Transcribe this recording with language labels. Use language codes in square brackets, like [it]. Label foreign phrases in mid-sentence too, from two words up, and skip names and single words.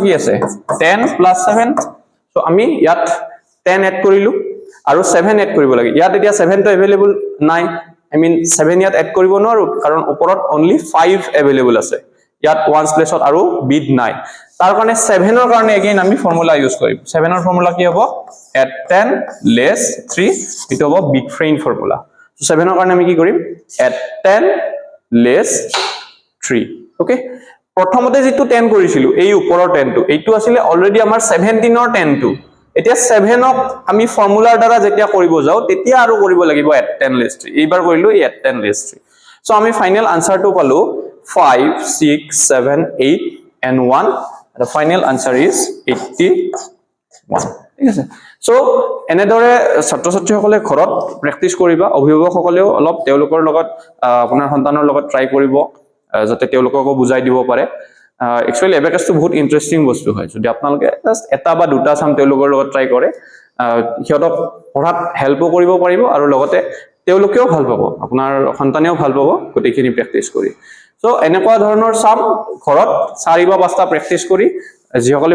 [as] কি আছে 10 + 7 সো আমি ইয়াত 10 এড কৰিলো আৰু 7 এড কৰিব লাগে ইয়াত এতিয়া 7 টো अवेलेबल নাই [en] I mean [as] 7 ইয়াত এড কৰিব নোৱাৰো কাৰণ ওপৰত only 5 अवेलेबल আছে ইয়াত [en] ones place [as] আৰু বিট নাই তাৰ কাৰণে 7 ৰ কাৰণে এগেইন আমি [en] formula use [as] কৰিম 7 ৰ ফৰ্মুলা কি হ'ব [en] add 10 less [as] 3 ইটো হ'ব [en] big friend formula [as] সো 7 ৰ কাৰণে আমি কি কৰিম [en] add 10 less [as] 3 ওকে প্ৰথমতে যেটো 10 কৰিছিলো এই ওপৰৰ 10 টো এইটো আছিল অলৰেডি আমাৰ 17 ৰ 10 টো এতিয়া 7 ক আমি ফৰ্মুলাৰ দ্বাৰা যেতিয়া কৰিব যাও তেতিয়া আৰু কৰিব লাগিব [en] add 10 less 3 [as] এইবাৰ কৰিলো [en] add 10 less 3 [as] সো আমি [en] final answer [as] পালো 5 6 7 8 [en] and 1 the final answer is [as] 81 ঠিক আছে সো এনেদৰে ছাত্ৰ ছাত্ৰীসকলে ঘৰত প্ৰেক্টিস কৰিবা অভিভাৱকসকলেও অলপ তেওঁলোকৰ লগত আপোনাৰ সন্তানৰ লগত ট্ৰাই কৰিব যাতে তেওঁলোককো বুজাই দিব পাৰে [en] actually abacus [as] to বহুত ইন্টারেস্টিং বস্তু হয় যদি আপোনালোকে জাস্ট এটা বা দুটা সাম তেওঁলোকৰ লগত ট্ৰাই কৰে হিয়তক পঢ়াত হেল্পও কৰিব পাৰিব আৰু লগতে তেওঁলোকেও ভাল পাব আপোনাৰ সন্তানেও ভাল পাব গতিখিনি প্ৰেক্টিস কৰি সো এনেকুৱা ধৰণৰ সাম ঘৰত 4 বা 5টা প্ৰেক্টিস কৰি যিসকলে